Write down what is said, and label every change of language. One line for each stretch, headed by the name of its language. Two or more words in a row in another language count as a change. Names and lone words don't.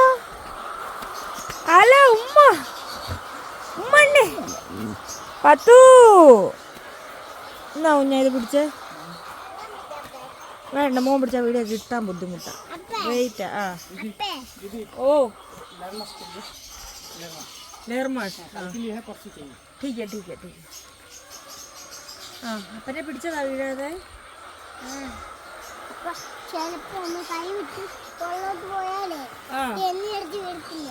Malayalam: അല്ല ഉമ്മ ഉമ്മണ്ണേ പത്തു. എന്നാ കുഞ്ഞാ ഇത് പിടിച്ചേ. വേണ്ട, മോൻ പിടിച്ച വീഡിയോ കിട്ടാൻ ബുദ്ധിമുട്ടാ. വെയിറ്റ്. ആ ഓ ലേർമാഷ്.
Hindi: ठीक है ठीक है ठीक है.
Malayalam: ആ അപ്പനെ പിടിച്ചതാ വീഴാതെ. ചിലപ്പോ ഒന്ന് കൈ വിട്ട് തൊള്ളോട്ട് പോയാലേ എണ്ണി അടിച്ച് വരത്തില്ലേ.